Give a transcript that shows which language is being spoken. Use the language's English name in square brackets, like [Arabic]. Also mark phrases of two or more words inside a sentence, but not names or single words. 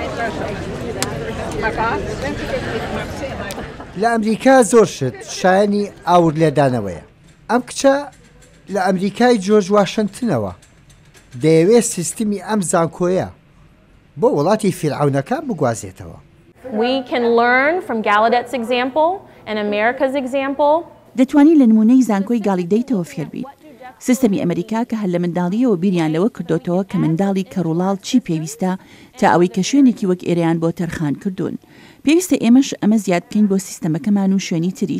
[Central Kurdish] لە ئەمریکا زۆر شت شایانی ئاور لێدانەوەیە. ئەم کچە لە ئەمریکای جۆرج واشنگتنەوە دەیەوێت سیستمی ئەم زانکۆیە بۆ وڵاتی فیرعونەکان بگوازێتەوە. [English] We can learn from Gallaudet's example [Central Kurdish] دەتوانین لە نمونەی زانکۆی گاڵیدەیتەوە فێر بیت. سیستەمی ئەمریکا کە هەر لە منداڵیەوە بیریان لەوە کردوتەوە کە منداڵی کەڕوڵاڵ چی پێویستە تا ئەوەی کە شوێنێکی وەک ئێرەیان بۆ تەرخان کردوون. پێویستە ئێمەش ئەمە زیاد بکەین بۆ سیستەمەکەمان و شوێنی تریش.